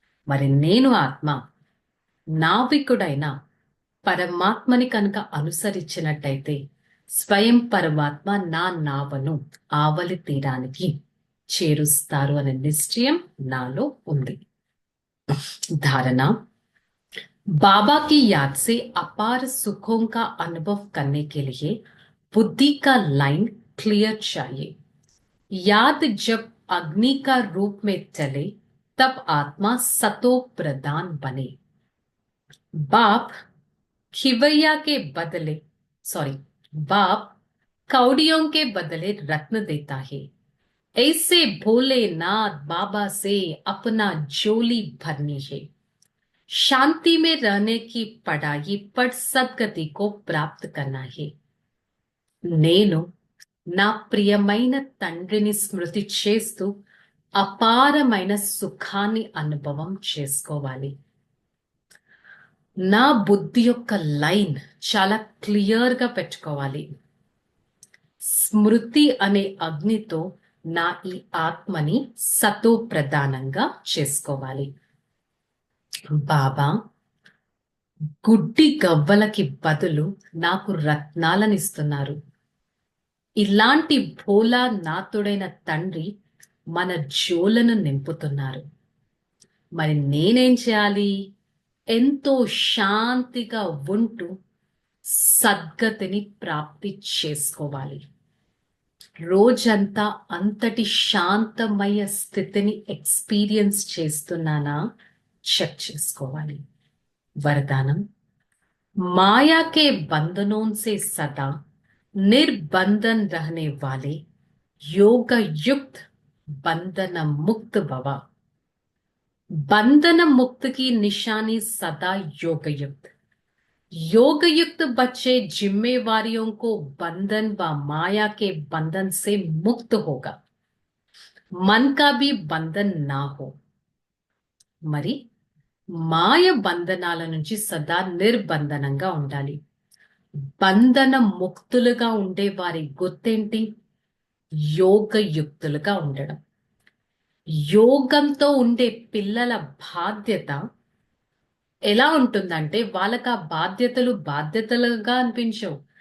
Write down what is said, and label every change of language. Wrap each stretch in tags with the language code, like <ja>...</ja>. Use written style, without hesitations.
<te>మరి నేను ఆత్మ నావికుడైన పరమాత్మని కనుక అనుసరించినట్టయితే స్వయం పరమాత్మ నా నావను ఆవలి తీరానికి చేరుస్తారు అనే నిశ్చయం నాలో ఉంది.</te> <hi>धारणा, बाबा की याद से अपार सुखों का अनुभव करने के लिए बुद्धि का लाइन क्लियर चाहिए। याद जब अग्नि का रूप में चले तब आत्मा सतो प्रधान बने। बाप खिवैया के बदले बाप कौड़ियों के बदले रत्न देता है। ऐसे भोलेनाथ बाबा से अपना झोली भरनी है। शांति में रहने की पढ़ाई पढ़ सद्गति को प्राप्त करना है।</hi> <te>నేను నా ప్రియమైన తండ్రిని స్మృతి చేస్తూ అపారమైన సుఖాన్ని అనుభవం చేసుకోవాలి. నా బుద్ధి యొక్క లైన్ చాలా క్లియర్ గా పెట్టుకోవాలి. స్మృతి అనే అగ్నితో నా ఈ ఆత్మని సతో ప్రధానంగా చేసుకోవాలి. బాబా గుడ్డి గవ్వలకి బదులు నాకు రత్నాలనిస్తున్నారు. ఇలాంటి భోలా నాతుడైన తండ్రి మన జోలను నింపుతున్నారు. మరి నేనేం చేయాలి? ఎంతో శాంతిగా ఉంటూ సద్గతిని ప్రాప్తి చేసుకోవాలి. రోజంతా అంతటి శాంతమయ స్థితిని ఎక్స్పీరియన్స్ చేస్తున్నానా చెక్ చేసుకోవాలి.</te> <hi>वरदानम, माया के बंधनों से सदा निर्बंधन रहने वाले योग युक्त बंधन मुक्त भव। बंधन मुक्त की निशानी सदा योग युक्त। योग युक्त बच्चे जिम्मेवारियों को बंधन व माया के बंधन से मुक्त होगा। मन का भी बंधन ना हो।</hi> <te>मरी మాయ బంధనాల నుంచి సదా నిర్బంధనంగా ఉండాలి. బంధన ముక్తులుగా ఉండే వారి గుర్తేంటి? యోగయుక్తులుగా ఉండడం. యోగంతో ఉండే పిల్లల బాధ్యత ఎలా ఉంటుందంటే వాళ్ళకి ఆ బాధ్యతలుగా అనిపించవు.</te>